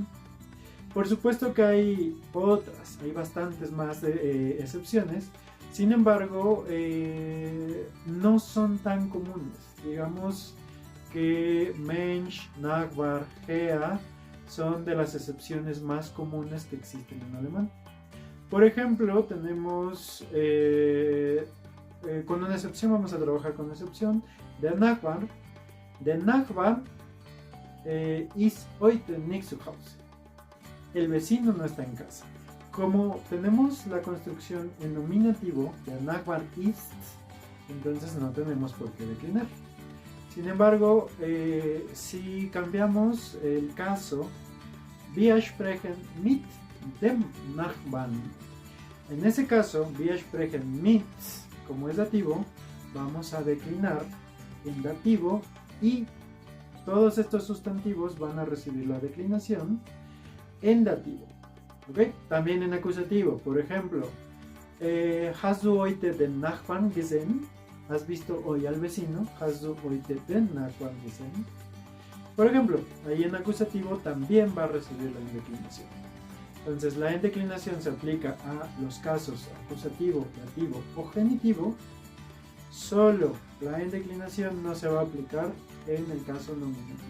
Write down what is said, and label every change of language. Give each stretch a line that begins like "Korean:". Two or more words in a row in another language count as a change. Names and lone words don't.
Spanish: Por supuesto que hay otras, hay bastantes más excepciones, sin embargo no son tan comunes. Digamos que Mensch, Nachbar, Herr son de las excepciones más comunes que existen en alemán. Por ejemplo, tenemos con una excepción, vamos a trabajar con una excepción,
German: der Nachbar. Der Nachbar ist heute nicht zu Hause.
Spanish: El vecino no está en casa. Como tenemos la construcción en nominativo,
German: der Nachbar ist,
Spanish: entonces no tenemos por qué declinar. Sin embargo, si cambiamos el caso,
German: wir sprechen mit dem Nachbarn.
Spanish: En ese caso,
German: wir sprechen mit,
Spanish: como es dativo, vamos a declinar en dativo y todos estos sustantivos van a recibir la declinación en dativo. ¿Okay? También en acusativo, por ejemplo,
German: hast du heute den Nachbarn gesehen?
Spanish: ¿Has visto hoy al vecino?
German: Hast du heute den Nachbarn gesehen?
Spanish: Por ejemplo, ahí en acusativo también va a recibir la indeclinación. Entonces la indeclinación se aplica a los casos acusativo, dativo o genitivo. Solo la indeclinación no se va a aplicar en el caso nominativo.